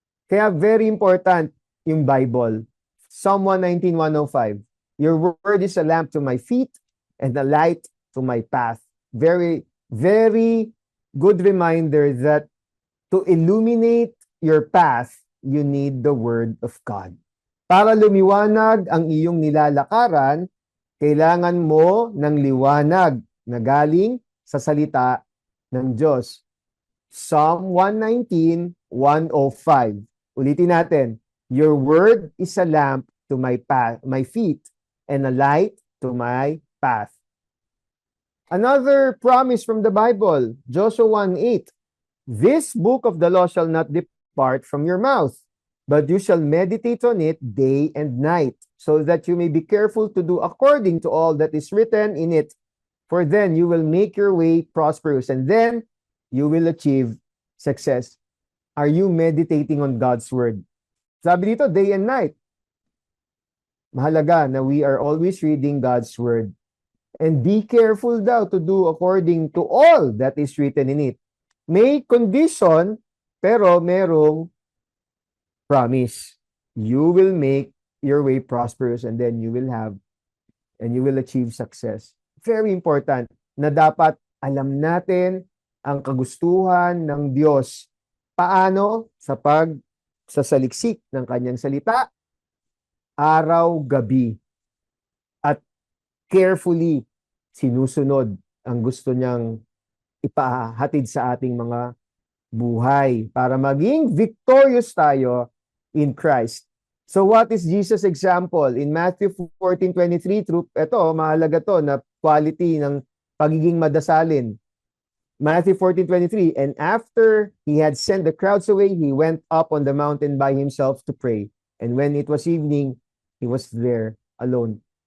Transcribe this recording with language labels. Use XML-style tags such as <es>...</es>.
<tl>Kaya</tl> <en>very important</en> <tl>yung Bible. Psalm 119:105.</tl> <en>Your word is a lamp to my feet and a light to my path. Very, very good reminder that to illuminate your path, you need the Word of God.</en> <tl>Para lumiwanag ang iyong nilalakaran, kailangan mo ng liwanag na galing sa salita ng Diyos. Psalm 119:105. Ulitin natin.</tl> <en>Your word is a lamp to my feet, and a light to my path. Another promise from the Bible, Joshua 1:8. This book of the law shall not depart from your mouth, but you shall meditate on it day and night, so that you may be careful to do according to all that is written in it. For then you will make your way prosperous, and then you will achieve success. Are you meditating on God's word?</en> <tl>Sabi dito,</tl> <en>day and night.</en> <tl>Mahalaga na</tl> <en>we are always reading God's word. And be careful daw to do according to all that is written in it.</en> <tl>May condition, pero merong promise.</tl> <en>You will make your way prosperous, and then you will achieve success. Very important</en> <tl>na dapat alam natin ang kagustuhan ng Diyos. Paano? Sa pagsasaliksik ng kanyang salita, araw-gabi. At carefully sinusunod ang gusto niyang ipahatid sa ating mga buhay para maging victorious tayo in Christ.</tl> <en>So what is Jesus' example? In Matthew 14:23,</en> <tl>ito, mahalaga to na quality ng pagiging madasalin.</tl> <en>Matthew 14:23, and after he had sent the crowds away, he went up on the mountain by himself to pray. And when it was evening, he was there alone.</en>